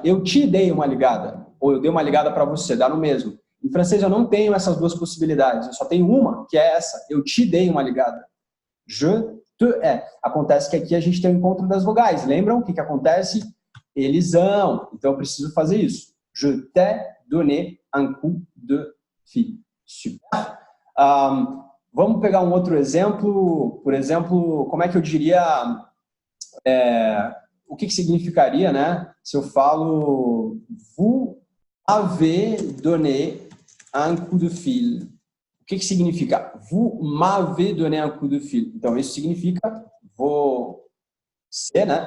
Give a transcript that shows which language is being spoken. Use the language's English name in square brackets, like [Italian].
[Portuguese] Eu te dei uma ligada, ou eu dei uma ligada para você, dá no mesmo. Em francês, eu não tenho essas duas possibilidades. Eu só tenho uma, que é essa. Eu te dei uma ligada. [French] Je te ai. [Portuguese] Acontece que aqui a gente tem o encontro das vogais. Lembram o que acontece? Eles vão. Então, eu preciso fazer isso. [French] Je t'ai donné un coup de fil. [Portuguese] Super. Vamos pegar um outro exemplo. Por exemplo, como é que eu diria... o que significaria, né? Se eu falo [French] vous avez donné un coup de fil. [Portuguese] O que significa? [French] Vous m'avez donné un coup de fil. [Portuguese] Então, isso significa você, né?